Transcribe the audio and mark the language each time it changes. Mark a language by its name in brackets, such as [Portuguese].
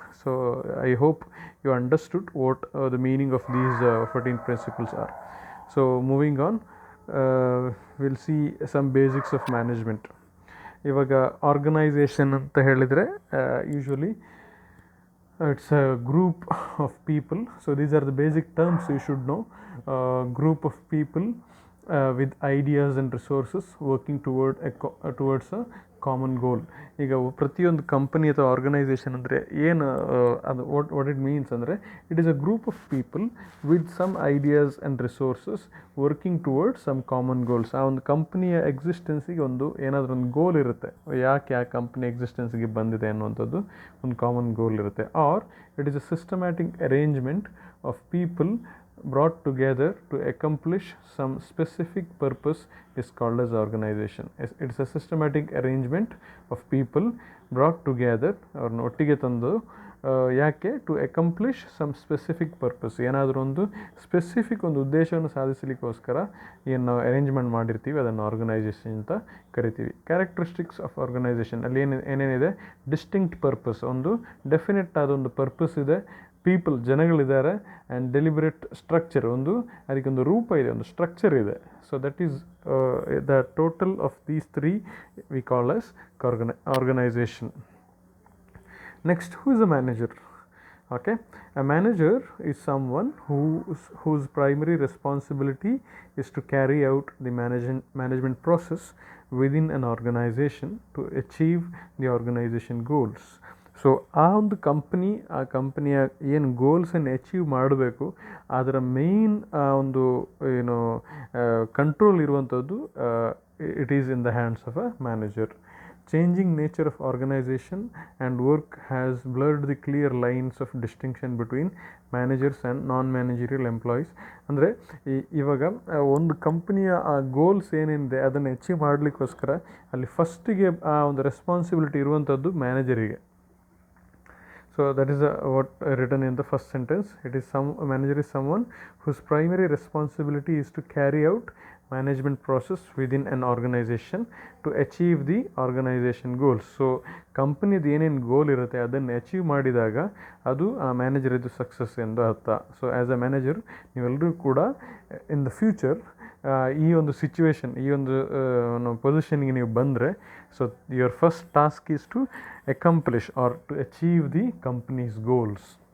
[English] So I hope you understood what the meaning of these 14 principles are. So moving on, we'll see some basics of management. [Kannada] ಇವಾಗ organisation ಅಂತ ಹೇಳಿದರೆ [English] Usually it's a group of people. So these are the basic terms you should know. Group of people with ideas and resources working towards a common goal. [Kannada] ಈಗ ಪ್ರತಿಯೊಂದು company ಅಥವಾ organisation ಅಂದರೆ ಏನು ಅದು [English] What it means ಅಂದರೆ it is a group of people with some ideas and resources working towards some common goals. [Kannada] ಆ ಒಂದು ಕಂಪ್ನಿಯ ಎಕ್ಸಿಸ್ಟೆನ್ಸಿಗೆ ಒಂದು ಏನಾದರೂ ಒಂದು ಗೋಲ್ ಇರುತ್ತೆ, ಯಾಕೆ ಆ ಕಂಪ್ನಿ ಎಕ್ಸಿಸ್ಟೆನ್ಸಿಗೆ ಬಂದಿದೆ ಅನ್ನುವಂಥದ್ದು ಒಂದು ಕಾಮನ್ ಗೋಲ್ ಇರುತ್ತೆ. [English] Or it is a systematic arrangement of people brought together to accomplish some specific purpose is called as organization. It's a systematic arrangement of people brought together or [Kannada] ಒಟ್ಟಿಗೆ ತಂದು ಯಾಕೆ [English] to accomplish some specific purpose, [Kannada] ಏನಾದರೂ ಒಂದು specific ಒಂದು ಉದ್ದೇಶವನ್ನು ಸಾಧಿಸಲಿಕ್ಕೋಸ್ಕರ ಏನು ನಾವು arrangement ಮಾಡಿರ್ತೀವಿ ಅದನ್ನು ಆರ್ಗನೈಸೇಷನ್ ಅಂತ ಕರಿತೀವಿ. ಕ್ಯಾರೆಕ್ಟರಿಸ್ಟಿಕ್ಸ್ ಆಫ್ ಆರ್ಗನೈಸೇಷನ್ ಅಲ್ಲಿ ಏನೇನಿದೆ, ಡಿಸ್ಟಿಂಕ್ಟ್ ಪರ್ಪಸ್, ಒಂದು ಡೆಫಿನೆಟ್ ಆದ ಒಂದು ಪರ್ಪಸ್ ಇದೆ, ಪೀಪಲ್ ಜನಗಳಿದ್ದಾರೆ, ಆ್ಯಂಡ್ ಡೆಲಿಬರೇಟ್ ಸ್ಟ್ರಕ್ಚರ್, ಒಂದು ಅದಕ್ಕೊಂದು ರೂಪ ಇದೆ, ಒಂದು ಸ್ಟ್ರಕ್ಚರ್ ಇದೆ. [English] So that is the total of these three we call as organization. Next, who is a manager? Okay, a manager is someone whose primary responsibility is to carry out the management process within an organization to achieve the organization goals. [Kannada] So ಆ ಒಂದು ಆ ಕಂಪನಿಯ ಏನು ಗೋಲ್ಸನ್ನು achieve ಮಾಡಬೇಕು ಅದರ main ಒಂದು ಏನು control ಇರುವಂಥದ್ದು [English] It is in the hands of a manager. Changing nature of organization and work has blurred the clear lines of distinction between managers and non-managerial employees. [Kannada] ಅಂದರೆ ಇವಾಗ ಒಂದು ಕಂಪನಿಯ ಆ ಗೋಲ್ಸ್ ಏನೇನಿದೆ ಅದನ್ನು ಅಚೀವ್ ಮಾಡಲಿಕ್ಕೋಸ್ಕರ ಅಲ್ಲಿ ಫಸ್ಟಿಗೆ ಆ ಒಂದು ರೆಸ್ಪಾನ್ಸಿಬಿಲಿಟಿ ಇರುವಂಥದ್ದು ಮ್ಯಾನೇಜರಿಗೆ. [English] So that is what written in the first sentence. A manager is someone whose primary responsibility is to carry out management process within an organization to achieve the organization goals. [Kannada] So ಕಂಪನಿದು ಏನೇನು ಗೋಲ್ ಇರುತ್ತೆ ಅದನ್ನು achieve ಮಾಡಿದಾಗ ಅದು ಆ ಮ್ಯಾನೇಜರಿದ್ದು success ಎಂದು ಅರ್ಥ. So as a manager ನೀವೆಲ್ಲರೂ ಕೂಡ ಇನ್ ದ ಫ್ಯೂಚರ್ ಈ ಒಂದು ಸಿಚುವೇಶನ್, ಈ ಒಂದು ಪೊಸಿಷನ್ಗೆ ನೀವು ಬಂದರೆ, [English] So your first task is to accomplish or to achieve the company's goals.